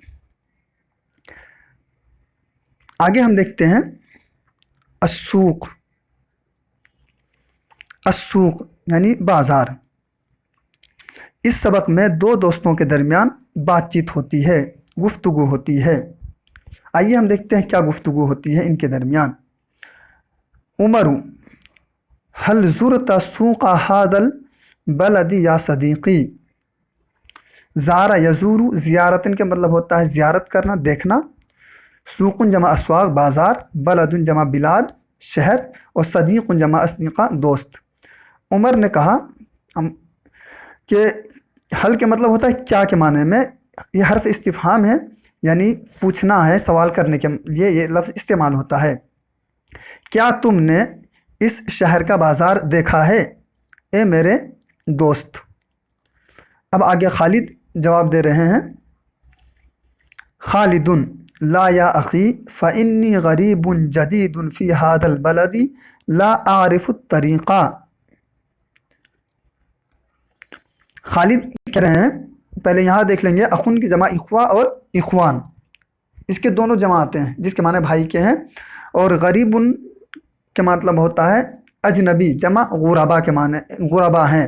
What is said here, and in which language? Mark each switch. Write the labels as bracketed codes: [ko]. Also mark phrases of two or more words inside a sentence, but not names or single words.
[hi] आगे हम देखते हैं अस्सूक़। अस्सूक़ यानी बाज़ार। इस सबक में दो दोस्तों के दरमियान बातचीत होती है, गुफ्तगू होती है। आइए हम देखते हैं क्या गुफ्तगू होती है इनके दरमियान। [ar] عمر هل زرت سوق هذا البلد يا صديقي. زار يزور زيارة [hi] के मतलब होता है ज़ियारत करना, देखना। सूकुन जमा अस्वाक़ बाज़ार, बलदुन जमा बिलाद शहर, और सदीक़ुन जमा अस्दीक़ा दोस्त। उमर ने कहा कि हल के मतलब होता है क्या के माने में। यह हर्फ इस्तिफ़हाम है, यानी पूछना है, सवाल करने के लिए ये लफ्ज़ इस्तेमाल होता है। क्या तुमने इस शहर का बाज़ार देखा है ए मेरे दोस्त। अब आगे खालिद जवाब दे रहे हैं। [ar] خالد لا يا أخي فإني غريب جديد في هذا البلد لا أعرف الطريق. [hi] खालिद कह रहे हैं, पहले यहाँ देख लेंगे, अख़ुन की जमा इख्वा और इख्वान, इसके दोनों जमा आते हैं जिसके माने भाई के हैं। और गरीबुन के मतलब होता है अजनबी, जमा गुरबा के माने गुरबा हैं।